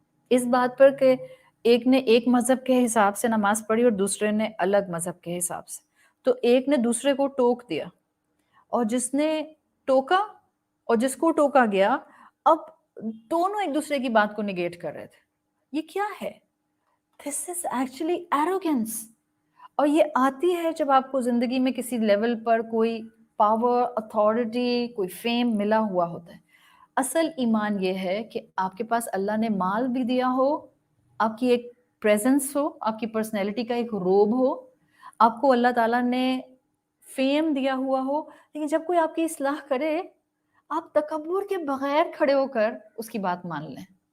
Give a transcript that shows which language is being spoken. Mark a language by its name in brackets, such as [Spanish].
[Urdu] اس بات پر کہ ایک نے ایک مذہب کے حساب سے نماز پڑھی اور دوسرے نے الگ مذہب کے حساب سے، تو ایک نے دوسرے کو ٹوک دیا، اور جس نے ٹوکا اور جس کو ٹوکا گیا، اب دونوں ایک دوسرے کی بات کو نگیٹ کر رہے تھے. یہ کیا ہے؟ [English] This is actually arrogance. [Urdu] اور یہ آتی ہے جب آپ کو زندگی میں کسی لیول پر کوئی پاور، اتھارٹی، کوئی فیم ملا ہوا ہوتا ہے. اصل ایمان یہ ہے کہ آپ کے پاس اللہ نے مال بھی دیا ہو، آپ کی ایک پریزنس ہو، آپ کی پرسنالٹی کا ایک روب ہو، آپ کو اللہ تعالیٰ نے فیم دیا ہوا ہو، لیکن جب کوئی آپ کی اصلاح کرے، آپ تکبر کے بغیر کھڑے ہو کر اس کی بات مان لیں.